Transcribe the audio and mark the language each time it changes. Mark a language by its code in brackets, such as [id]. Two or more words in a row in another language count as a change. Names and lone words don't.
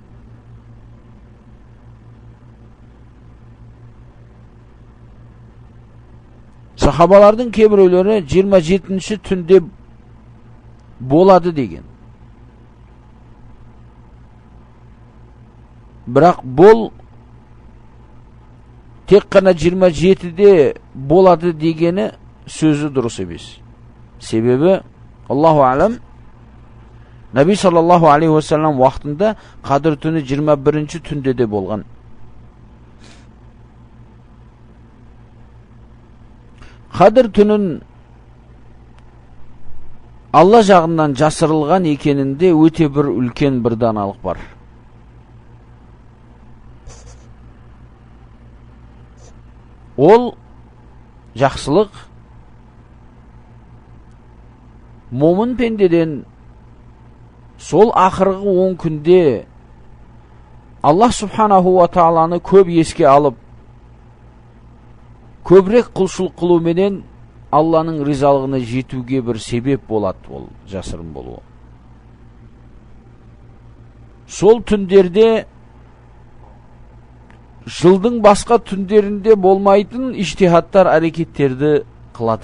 [kk] Сахабалардың кейбіреулері 27-ші түнде болады деген. Бірақ бұл тек қана 27-де болады дегені сөзі дұрыс емес. Себебі [ar] الله أعلم, [kk] Наби [ar] صلى الله عليه وسلم [kk] уақытында Қадір түні 21-ші түнде де болған. Қадір түнін Алла жағынан жасырылған екенінде өте бір үлкен бір даналық бар. Ол жақсылық момын пендеден сол ақырғы 10 күнде Аллах [ar] سبحانه وتعالى [kk] көп еске алып, көбірек құлшылық қылуменен Алланың ризалығына жетуге бір себеп болады, ол жасырын болуы. Сол түндерде жылдың басқа түндерінде болмайтын иштихаттар, әрекеттерді қылады.